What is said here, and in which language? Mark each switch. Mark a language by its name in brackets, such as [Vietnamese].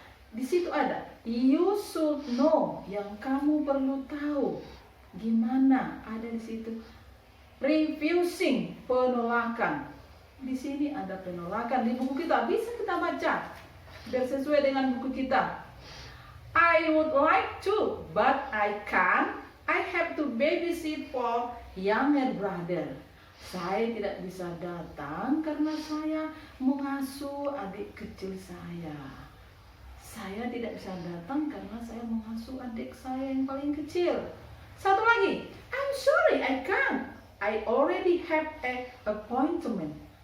[Indonesian] Di situ ada [English] you should know, [Indonesian] yang kamu perlu tahu. Gimana? Ada di situ. Refusing, penolakan. Di sini ada penolakan di buku kita, bisa kita baca biar sesuai dengan buku kita. [English] I would like to, but I can't. I have to babysit for younger brother. [Indonesian] Saya tidak bisa datang karena saya mengasuh adik kecil saya. Saya tidak bisa datang karena saya mengasuh adik saya yang paling kecil. Satu lagi, [English] I'm sorry, I can't. I already have an appointment.